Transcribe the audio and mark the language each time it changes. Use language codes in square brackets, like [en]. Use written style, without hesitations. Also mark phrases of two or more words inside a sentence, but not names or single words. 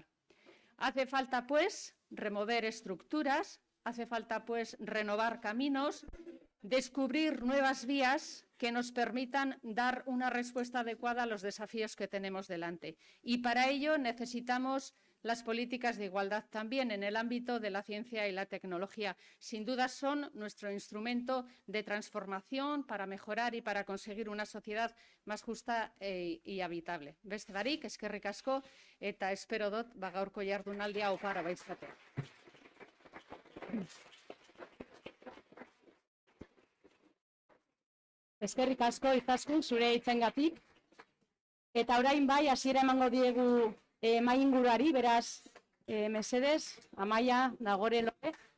[es] Hace falta, pues, remover estructuras, hace falta, pues, renovar caminos, descubrir nuevas vías que nos permitan dar una respuesta adecuada a los desafíos que tenemos delante. Y para ello necesitamos las políticas de igualdad también en el ámbito de la ciencia y la tecnología. Sin duda son nuestro instrumento de transformación para mejorar y para conseguir una sociedad más justa y habitable. [eu] Beste barik, eskerrik asko, eta espero dut gaurko jardunaldia opara baizatea. Eskerrik asko Izaskun zure hitzengatik. Eta orain bai hasiera emango diegu mahai inguruari, beraz, mesedez, Amaia, Nagore, Lore.